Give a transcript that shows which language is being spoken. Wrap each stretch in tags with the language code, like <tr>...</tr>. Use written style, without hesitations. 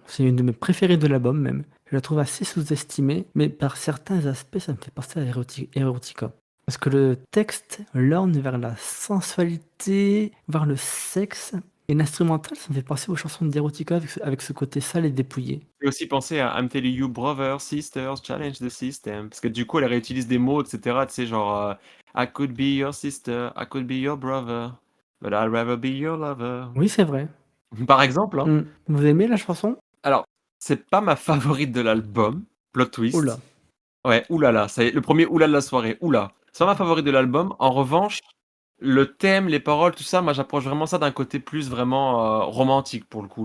<fr>C'est une de mes préférées de l'album même. Je la trouve assez sous-estimée, mais par certains aspects ça me fait penser à Erotica. Parce que le texte lorne vers la sensualité, vers le sexe. Et l'instrumental, ça me fait penser aux chansons d'Erotica avec ce côté sale et dépouillé. J'ai aussi pensé à</fr> <en>I'm telling you brothers, sisters, challenge the system.</en> <fr>Parce que du coup, elle réutilise des mots, etc. Tu sais, genre</fr> <en>I could be your sister, I could be your brother, but I'd rather be your lover.</en> <fr>Oui, c'est vrai. Par exemple, hein. Vous aimez la chanson? Alors, c'est pas ma favorite de l'album, plot Oula. twist. Ouais, oulala, ça y est, le premier oula de la soirée, oula. C'est pas ma favorite de l'album. En revanche, le thème, les paroles, tout ça, moi j'approche vraiment ça d'un côté plus vraiment romantique pour le coup.</fr>